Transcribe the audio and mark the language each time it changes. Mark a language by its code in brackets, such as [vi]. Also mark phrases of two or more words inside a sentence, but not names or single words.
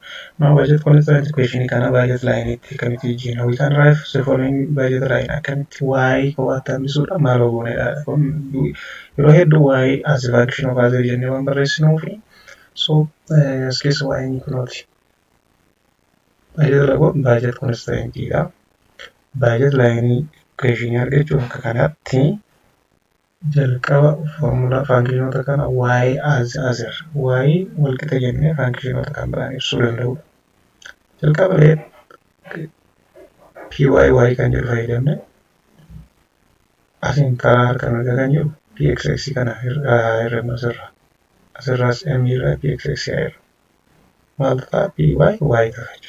[en] Now budget constraint equation [om] kana [en] budget line [om] itti kamitti jijjiirna. [en] We can derive the following budget line [om] akkamitti Y qofaatti hambisuudha maal oguunedha. Yeroo hedduu Y [en] as a function of other [om] jennee waan barreessinuu fi so as keessa Y ni kunooti. [en] Budget constraint [om] dha. [en] Budget line equation [om] argachuuf akka kanatti jalqaba formula functionoota kana Y [en] as other [om] Y walqixa jennee functionoota kan biraan ibsuu danda'udha. Jalqaba PY kan jedhu fayyadamne asiin karaa harka mirgaa kan jedhu PXX kana hir'annu asirraas M irraa PXX irra maal ta'a PY Y ta'a jechuudha.